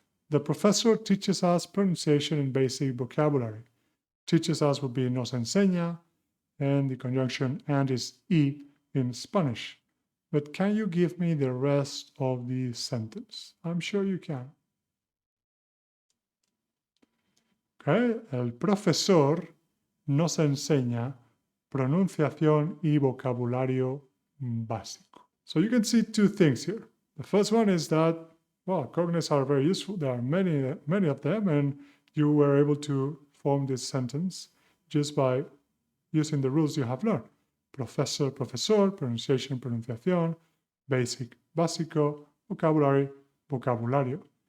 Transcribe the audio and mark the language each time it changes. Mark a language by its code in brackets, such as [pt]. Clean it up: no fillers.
[en] The professor teaches us pronunciation and basic vocabulary. Teaches us would be [es] nos enseña, [en] and the conjunction and is y in Spanish. But can you give me the rest of the sentence? I'm sure you can. [es] Okay, el profesor nos enseña pronunciación y vocabulario básico. [en] So you can see two things here. The first one is that, well, cognates are very useful. There are many of them, and you were able to form this sentence just by using the rules you have learned. Profesor, profesor, pronunciation, pronunciación, basic, básico, vocabulary, vocabulario.